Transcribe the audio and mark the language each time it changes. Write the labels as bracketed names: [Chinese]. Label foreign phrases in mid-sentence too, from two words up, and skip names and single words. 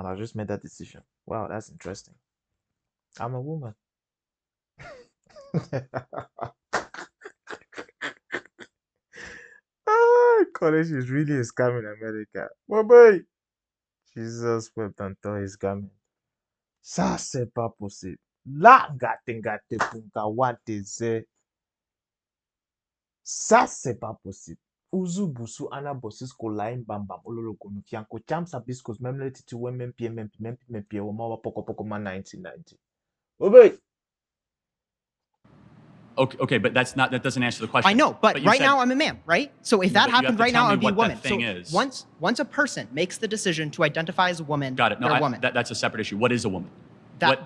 [English] I just made that decision. Wow, that's interesting. I'm a woman. College is really a scam in America. But boy, Jesus wept and tore his garment. [French] Ça, c'est pas possible. Là, ngate punka wante ze. Ça, c'est pas possible. Uzu busu ana bosis ko lain bambam ololo kunu fianko cham sabiskos memle titi we mempie wo mawa poko ma 1990. [English] Oh boy. Okay, but that doesn't answer the question. I know, but you right said- now I'm a man, right? So if Yeah, that but you have happened to right tell now, me I'd be a what that woman. thing So is. once a person makes the decision to identify as a woman, Got it. No, they're a woman. that's a separate issue. What is a woman? What-